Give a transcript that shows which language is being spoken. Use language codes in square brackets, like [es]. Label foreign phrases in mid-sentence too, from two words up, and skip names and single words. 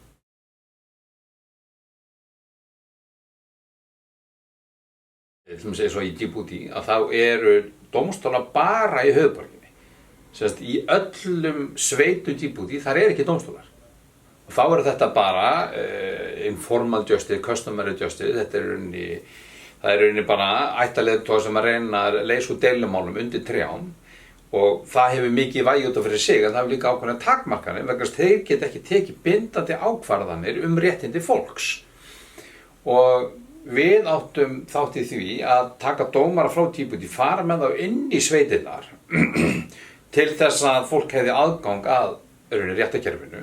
[is] Til að segja svo í Djibouti að þá eru dómstólar bara í höfuðborginni. Í öllum sveitum Djibouti þar ekki dómstólar. Og þá þetta bara [en] informal justice, customary justice, [is] það rauninni bara ættaleiðtogar sem að reyna að leysa úr deilumálum undir trjám og það hefur mikið vægi út af fyrir sig en það hefur líka ákveðnar takmarkanir vegna þess að þeir geta ekki tekið bindandi ákvarðanir réttindi fólks. Og við áttum þátt í því að taka dómara frá Djibouti, fara með þá inn í sveitirnar til þess að fólk hefði aðgang að réttarkerfinu.